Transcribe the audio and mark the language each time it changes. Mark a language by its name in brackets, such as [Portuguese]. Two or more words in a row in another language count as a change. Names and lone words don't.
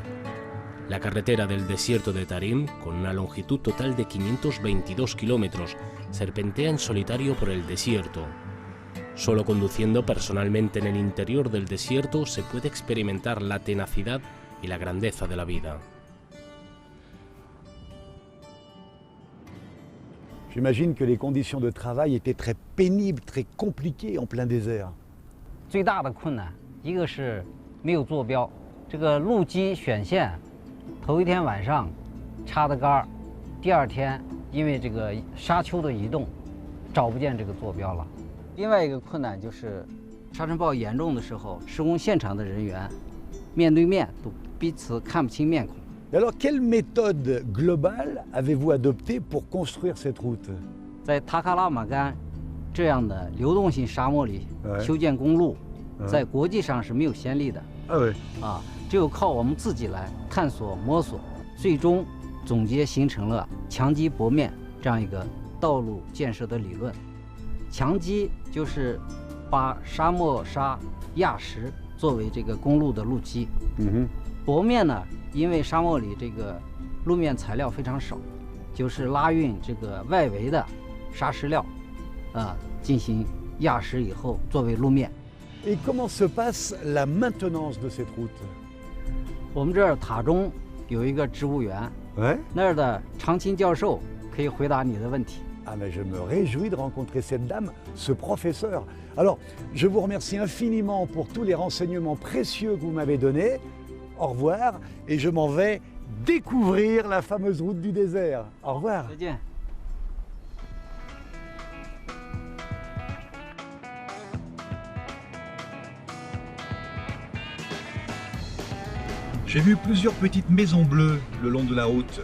[Spanish] La carretera del desierto de Tarim, con una longitud total de 522 kilómetros, serpentea en solitario por el desierto. Solo conduciendo personalmente en el interior del desierto se puede experimentar la tenacidad y la grandeza de la vida. [French] J'imagine que les conditions de travail étaient très pénibles, très compliquées en plein désert. [Chinese] 最大的困难，一个是没有坐标，这个路基选线，头一天晚上插的杆儿，第二天因为这个沙丘的移动，找不见这个坐标了。另外一个困难就是沙尘暴严重的时候，施工现场的人员面对面都彼此看不清面孔。 [French] Et alors, quelle méthode globale avez-vous adoptée pour construire cette route? [Chinese] 在塔克拉玛干这样的流动性沙漠里修建公路，在国际上是没有先例的。只有靠我们自己来探索摸索，最终总结形成了强基薄面这样一个道路建设的理论。强基就是把沙漠沙压实作为这个公路的路基。薄面呢，因为沙漠里这个路面材料非常少，就是拉运这个外围的沙石料，进行压实以后作为路面。 [French] Et comment se passe la maintenance de cette route? [Chinese] 我们这儿塔中有一个植物园，那儿的常青教授可以回答你的问题。 [French] Ah mais je me réjouis de rencontrer cette dame, ce professeur. Alors, je vous remercie infiniment pour tous les renseignements précieux que vous m'avez donnés. Au revoir, et je m'en vais découvrir la fameuse route du désert. Au revoir. [Chinese] 再见。 [French] J'ai vu plusieurs petites maisons bleues le long de la route.